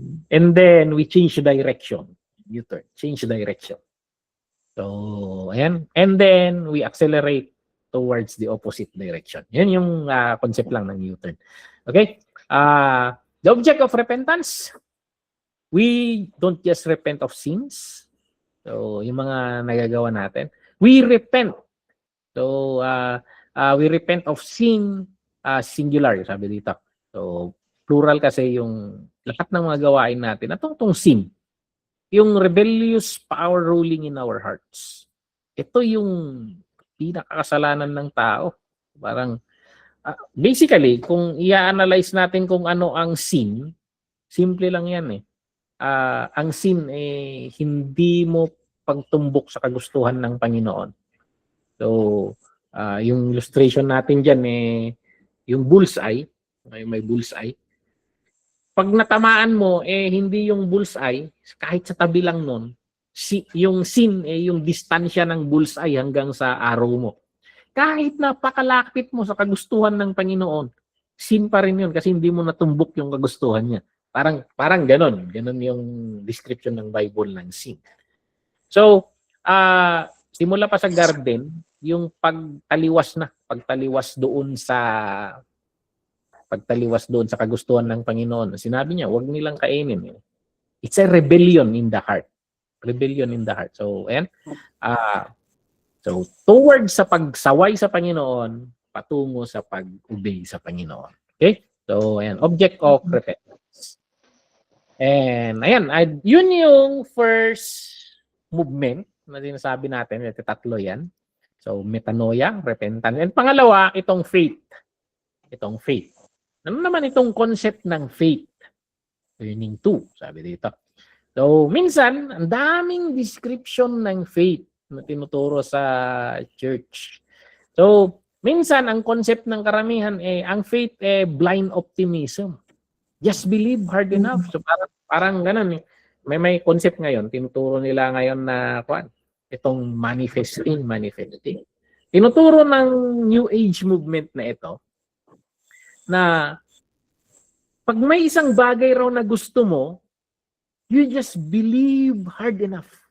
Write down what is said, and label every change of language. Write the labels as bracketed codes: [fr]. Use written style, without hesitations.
[en] And then, we change direction. U-turn, change direction. So, ayan. And then, we accelerate towards the opposite direction. [tl] Yan yung concept lang ng U-turn. [en] Okay? The object of repentance, we don't just repent of sins. [tl] So, yung mga nagagawa natin. [en] We repent. So, we repent of sin, singular, sabi dito. [tl] So, plural kasi yung lahat ng mga gawain natin. Itong sin. [en] Yung rebellious power ruling in our hearts. [tl] Ito yung pinakakasalanan ng tao. Parang, basically, kung i-analyze natin kung ano ang sin, simple lang yan ang sin hindi mo pagtumbok sa kagustuhan ng Panginoon. So, yung illustration natin dyan yung bullseye, may bullseye. Pag natamaan mo, hindi yung bullseye, kahit sa tabi lang nun, yung sin, yung distansya ng bullseye hanggang sa arrow mo. Kahit napakalapit mo sa kagustuhan ng Panginoon, sin pa rin yun kasi hindi mo natumbok yung kagustuhan niya. Parang ganon. Ganon yung description ng Bible ng sin. So, simula pa sa garden, yung pagtaliwas doon sa kagustuhan ng Panginoon. Sinabi niya, huwag nilang kainin. [en] It's a rebellion in the heart. Rebellion in the heart. So, ayan. [tl] So, towards sa pagsaway sa Panginoon, patungo sa pag-obey sa Panginoon. [en] Okay? So, ayan. Object of repentance. And, ayan. [tl] Yun yung first movement na sinasabi natin. Ito tatlo yan. So, metanoia, repentance. And pangalawa, itong faith. Itong faith. Ano naman itong concept ng faith? Turning to, sabi dito. So, minsan, ang daming description ng faith na tinuturo sa church. So, Minsan, ang concept ng karamihan, ang faith, blind optimism. [en] Just believe hard enough. [tl] So, parang ganun. May concept ngayon, tinuturo nila ngayon na, itong manifesting. Tinuturo ng New Age movement na ito, na pag may isang bagay raw na gusto mo, [en] you just believe hard enough.